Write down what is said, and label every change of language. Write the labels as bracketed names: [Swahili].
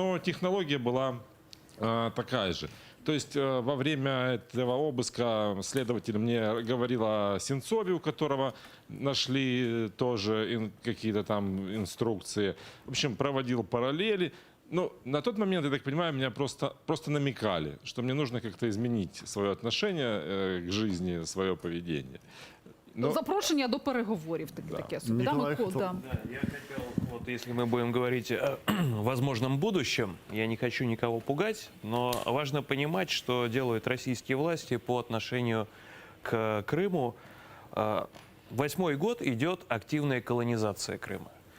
[Russian] Но технология была такая же. То есть во время этого обыска следователь мне говорил о Сенцове, у которого нашли тоже какие-то там инструкции. В общем, проводил параллели. Ну, на тот момент, я так понимаю, меня просто намекали, что мне нужно как-то изменить свое отношение к жизни, свое поведение. [Ukrainian] Запрошення до переговорів таке собі. [Russian] Я хотел, вот если мы будем говорить о возможном будущем, я не хочу никого пугать, но важно понимать, что делают российские власти по отношению к Крыму. 8-й год идет активная колонизация Крыма.